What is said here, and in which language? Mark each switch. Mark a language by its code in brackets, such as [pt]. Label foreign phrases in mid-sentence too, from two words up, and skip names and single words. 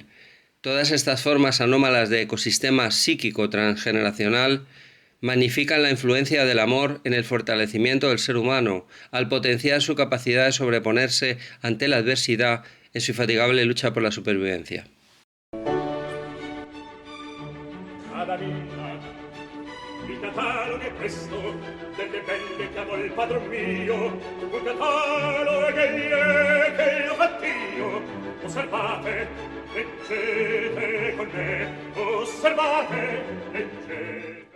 [es] Todas estas formas anómalas de ecosistema psíquico transgeneracional magnifican la influencia del amor en el fortalecimiento del ser humano, al potenciar su capacidad de sobreponerse ante la adversidad en su infatigable lucha por la supervivencia. [it] Cada il catalogo è questo delle belle che amò il padron mio, un catalogo che io fatt'io. Osservate, leggete con me, osservate, leggete.